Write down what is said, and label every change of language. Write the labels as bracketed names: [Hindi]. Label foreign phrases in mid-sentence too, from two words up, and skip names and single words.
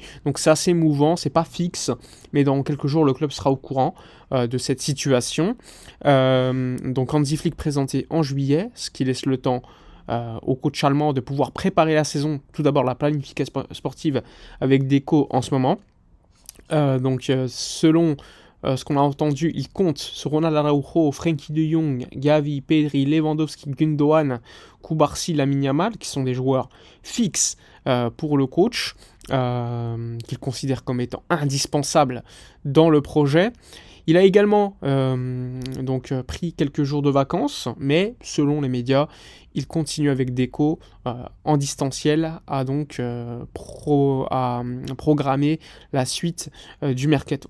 [French] Donc c'est assez mouvant, c'est pas fixe, mais dans quelques jours, le club sera au courant de cette situation. Donc Hansi Flick présenté en juillet, ce qui laisse le temps au coach allemand de pouvoir préparer la saison. Tout d'abord la planification sportive avec Deco en ce moment. Selon ce qu'on a entendu, il compte sur Ronald Araujo, Frenkie de Jong, Gavi, Pedri, Lewandowski, Gundogan, Koubarsi, Lamine Yamal, qui sont des joueurs fixes pour le coach, qu'il considère comme étant indispensables dans le projet. Il a également pris quelques jours de vacances, mais selon les médias, il continue avec Deco en distanciel à programmer la suite du mercato.